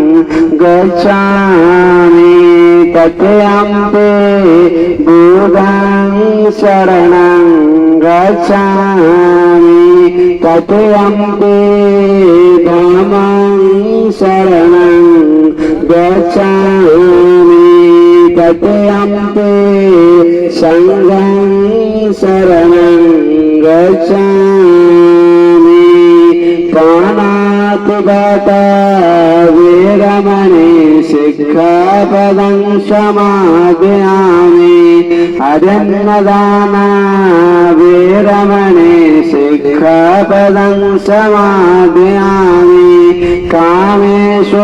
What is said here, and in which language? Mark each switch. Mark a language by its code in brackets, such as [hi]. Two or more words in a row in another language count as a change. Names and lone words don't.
[pi] गच्छामि, तृतीयम्पि बुद्धं शरणं गच्छामि, तृतीयम्पि धम्मं शरणं गच्छामि, तृतीयम्पि संघं शरणं गच्छामि। प्राणातिगता वेरमणि सिक्खापदं समादयामि अदन्नदाना वेरमणि सिक्खापदं समादयामि कामेषु